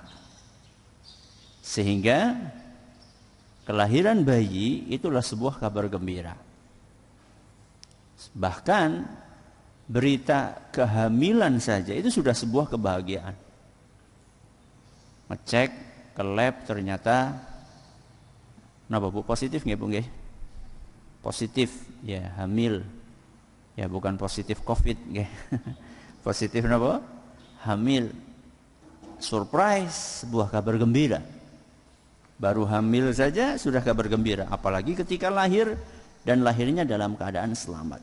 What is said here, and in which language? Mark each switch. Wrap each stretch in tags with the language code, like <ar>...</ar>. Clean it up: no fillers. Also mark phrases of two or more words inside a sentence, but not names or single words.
<id>Sehingga kelahiran bayi itulah sebuah kabar gembira. Bahkan berita kehamilan saja itu sudah sebuah kebahagiaan. Ngecek ke lab ternyata napa Bu, positif nggih Bu nggih? Positif ya, hamil. Ya bukan positif Covid nggih. Positif napa? Hamil. Surprise, sebuah kabar gembira. Baru hamil saja sudah kabar gembira, apalagi ketika lahir dan lahirnya dalam keadaan selamat.</id>